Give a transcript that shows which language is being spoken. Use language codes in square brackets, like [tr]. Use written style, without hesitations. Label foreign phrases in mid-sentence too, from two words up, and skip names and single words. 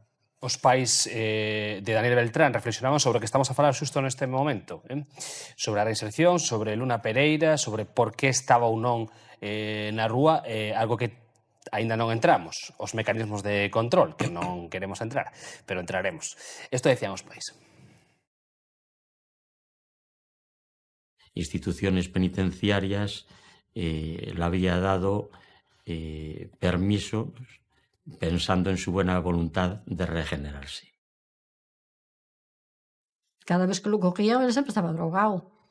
[gl] Os pais de Daniel Beltrán reflexionaban sobre o que estamos a falar xusto neste momento, sobre a reinserción, sobre Luna Pereira, sobre por que estaba ou non na rúa, algo que aínda non entramos, os mecanismos de control, que non queremos entrar, pero entraremos. Isto decían os pais. [es] Instituciones penitenciarias le había dado permisos pensando en su buena voluntad de regenerarse. Cada vez que lo cogían, él siempre estaba drogado.